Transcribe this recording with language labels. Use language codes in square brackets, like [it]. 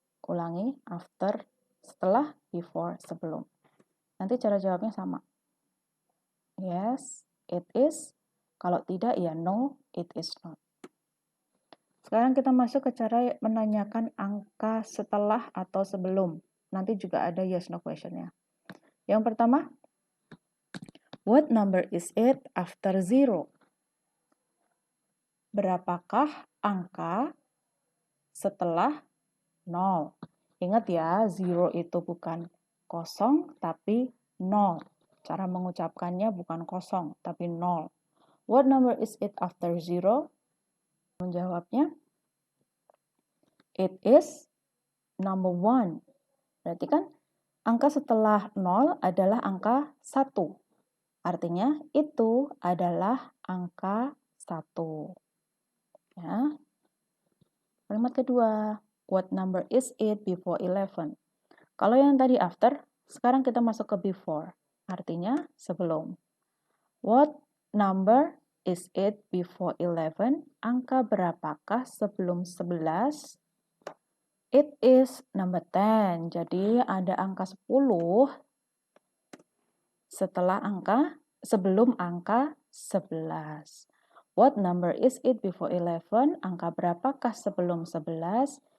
[id] Ulangi, after, setelah, before, sebelum. Nanti cara jawabnya sama. [en] Yes, it is. [id] Kalau tidak, ya [en] no, it is not. [id] Sekarang kita masuk ke cara menanyakan angka setelah atau sebelum. Nanti juga ada yes no question-nya. Yang pertama, [en] what number is it after 0? [id] Berapakah angka setelah 0? Ingat ya, 0 itu bukan kosong, tapi 0. Cara mengucapkannya bukan kosong, tapi 0. [en] What number is it after 0? [id] Menjawabnya, [en] it is number 1. [id] Berarti kan angka setelah 0 adalah angka 1. Artinya itu adalah angka 1. Ya. Kalimat kedua, [en] what number is it before 11? [id] Kalau yang tadi after, sekarang kita masuk ke before. Artinya sebelum. [en] What number is it before 11? [id] Angka berapakah sebelum 11? [en] It is number 10. [id] Jadi ada angka 10 sebelum angka 11. [en] What number is it before 11? [id] Angka berapakah sebelum 11?